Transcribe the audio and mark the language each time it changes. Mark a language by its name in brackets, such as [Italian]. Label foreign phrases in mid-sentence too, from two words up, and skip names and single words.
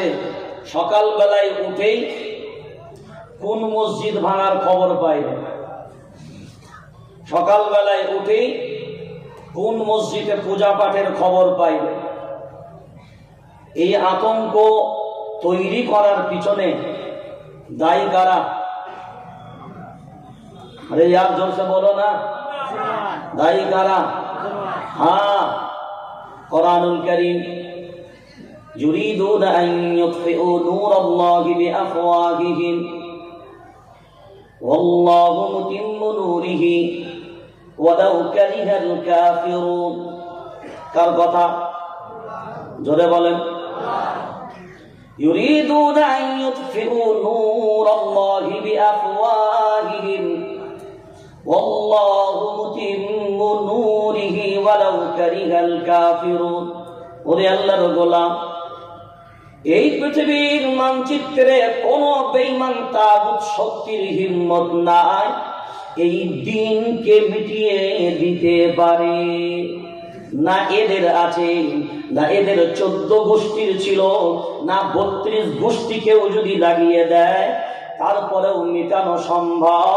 [Bangla] সকালবেলায় উঠেই কোন মসজিদ ভাঙার খবর পাইবে, সকালবেলায় উঠেই কোন মসজিদে পূজা পাঠের খবর পাইবে। এই আতঙ্ক তৈরি করার পিছনে দায়ী কারা? [Hindi] अरे यार जोर से बोलो ना, [Bangla] দায়ী কারা? [Arabic] हाँ, القرآن الكريم يريدون أن يطفئوا نور الله بأفواههم والله متم نوره ولو كره الكافرون. [Bangla] কার কথা? জোরে বলেন। [Arabic] يريدون أن يطفئوا نور الله بأفواههم والله متم نوره ولو كره الكافرون. [Bangla] ওরে আল্লাহর গোলাম, এই পৃথিবীর মানচিত্রে কোন বেঈমান তাগুত শক্তির হিম্মত নাই এই দিনকে মিটিয়ে দিতে পারে না। এদের আছে না, এদের 14 গোষ্ঠীর ছিল না, 32 গোষ্ঠীকেও যদি লাগিয়ে দেয় তারপরেও মিটানো সম্ভব।